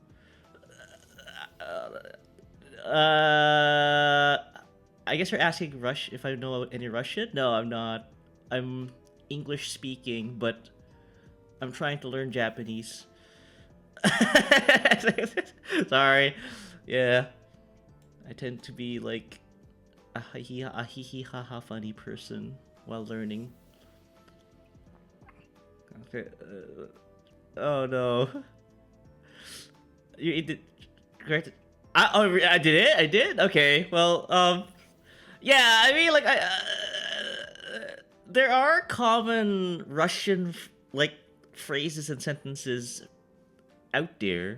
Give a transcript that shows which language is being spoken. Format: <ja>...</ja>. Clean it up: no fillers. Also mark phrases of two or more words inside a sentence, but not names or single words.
<en>I guess you're asking if I know any Russian? No, I'm not. I'm English speaking, but I'm trying to learn Japanese. Sorry. Yeah. I tend to be like a hee hee ha ha funny person while learning. Okay. Oh no. You did correct. I did it. I did. Okay. Well, yeah. I mean, like, there are common Russian like phrases and sentences out there.</en>